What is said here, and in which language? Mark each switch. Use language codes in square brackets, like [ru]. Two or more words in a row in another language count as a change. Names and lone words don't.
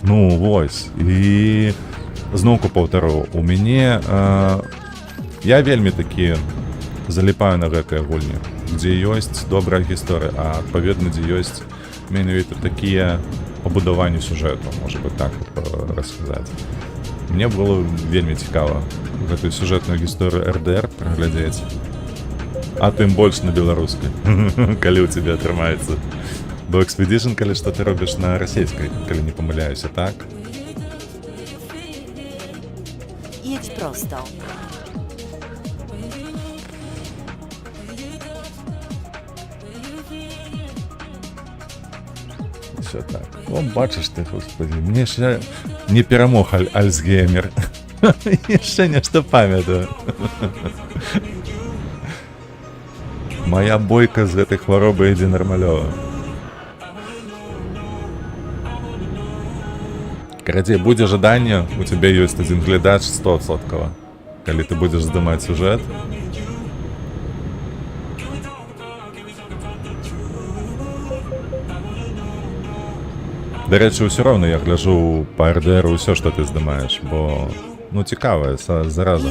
[be] Ну, вось, і зноўку паўтару, у мяне я вельмі такі заліпаю на гэтыя гульні, дзе ёсць добрая гісторыя, а адпаведна, дзе ёсць менавіта такія пабудаванні сюжэту, можа быць так расказаць. Мне было вельмі цікава гэтую сюжэтную гісторыю РДР праглядзець, а тым больш на беларускай, калі ў цябе атрымаецца. Бо Expedition, калі што ты робіш на расейскай, калі не памыляюся, так? [pl] Jedź prosto. [uk] Все так. О, бачиш ти, господи, мені ще не перемог Альцгеймер. Ще нешта пам'ятаю. [be] Моя бойка з гэтай хваробы ідзе нармалёва. Карацей, будзе жаданне, у цябе ёсць адзін глядач 100%. Калі ты будзеш здымаць сюжэт, дарэчы, ўсё роўна я гляджу па РДРу ўсё, што ты здымаеш, бо, ну, цікавая зараза